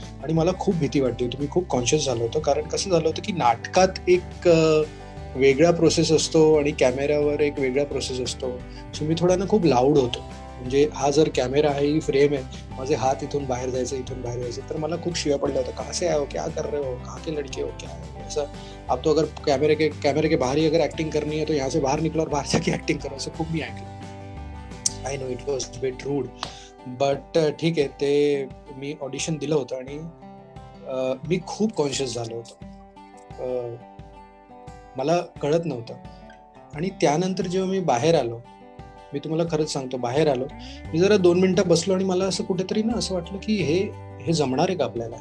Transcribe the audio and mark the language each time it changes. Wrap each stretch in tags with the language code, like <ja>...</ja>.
<mr>आणि मला खूप भीती वाटली होती, मी खूप कॉन्शियस झालो होतो. कारण कसं झालं होतं की नाटकात एक वेगळा प्रोसेस असतो आणि कॅमेऱ्यावर एक वेगळा प्रोसेस असतो. सो मी थोडा ना खूप लाऊड होतो. म्हणजे हा जर कॅमेरा आहे, ही फ्रेम आहे, माझे हात इथून बाहेर जायचे, इथून बाहेर जायचे, तर मला खूप शिव्या पडल्या होत्या,</mr> <hi>कहाँ से आए हो, क्या कर रहे हो, कहाँ के लड़के हो, क्या है ऐसा. अब तो अगर कैमरे के बाहर ही अगर एक्टिंग करनी है तो यहाँ से बाहर निकलो और बाहर जाके एक्टिंग करो,</hi> <mr>असं खूप मी ऐकलं.</mr> <en>I know it was bit rude, but</en> <mr>ठीक आहे. ते मी ऑडिशन दिलं होतं आणि मी खूप कॉन्शियस झालो होतो, मला कळत नव्हतं. आणि त्यानंतर जेव्हा मी बाहेर आलो, मी तुम्हाला खरंच सांगतो, बाहेर आलो, मी जरा 2 मिनिटं बसलो आणि मला असं कुठेतरी ना असं वाटलं की हे जमणार आहे का आपल्याला.</mr>